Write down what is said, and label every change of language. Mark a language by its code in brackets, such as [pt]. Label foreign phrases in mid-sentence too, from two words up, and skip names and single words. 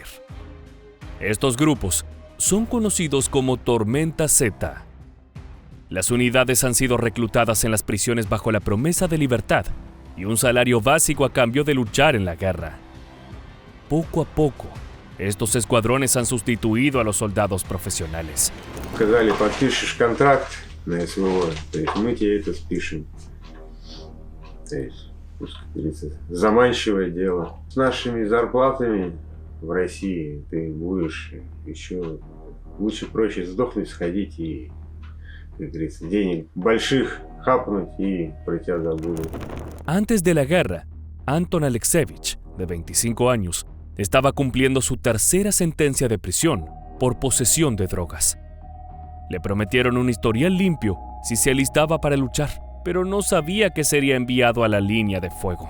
[es] Estos grupos son conocidos como Tormenta Z. Las unidades han sido reclutadas en las prisiones bajo la promesa de libertad y un salario básico a cambio de luchar en la guerra. Poco a poco, estos escuadrones han sustituido a los soldados profesionales. [ru] Сказали, подпишешь контракт на СВО, то есть мы тебе это спишем. То есть, как говорится, заманчивое дело. С нашими зарплатами в России ты будешь еще лучше проще сдохнуть, сходить и, как говорится, денег больших хапнуть и про тебя забудут. [es] Antes de la guerra, Anton Alexevich, de 25 años, estaba cumpliendo su tercera sentencia de prisión por posesión de drogas. Le prometieron un historial limpio si se alistaba para luchar, pero no sabía que sería enviado a la línea de fuego.